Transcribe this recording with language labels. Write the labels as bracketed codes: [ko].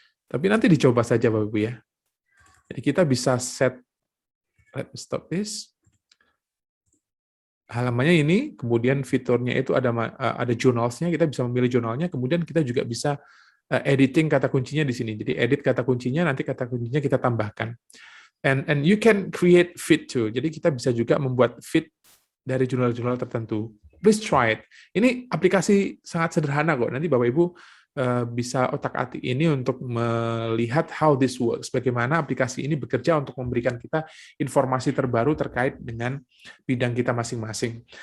[id] Tapi nanti dicoba saja Bapak Ibu ya. Jadi kita bisa set, [en] let me stop this. [id] Halamannya ini, kemudian fiturnya itu ada journals-nya, kita bisa memilih jurnalnya, kemudian kita juga bisa editing kata kuncinya di sini. Jadi edit kata kuncinya, nanti kata kuncinya kita tambahkan. [en] And you can create feed too. [id] Jadi kita bisa juga membuat feed dari jurnal-jurnal tertentu. [en] Please try it. [id] Ini aplikasi sangat sederhana kok. Nanti Bapak Ibu bisa otak-atik ini untuk melihat [en] how this works. [id] Bagaimana aplikasi ini bekerja untuk memberikan kita informasi terbaru terkait dengan bidang kita masing-masing.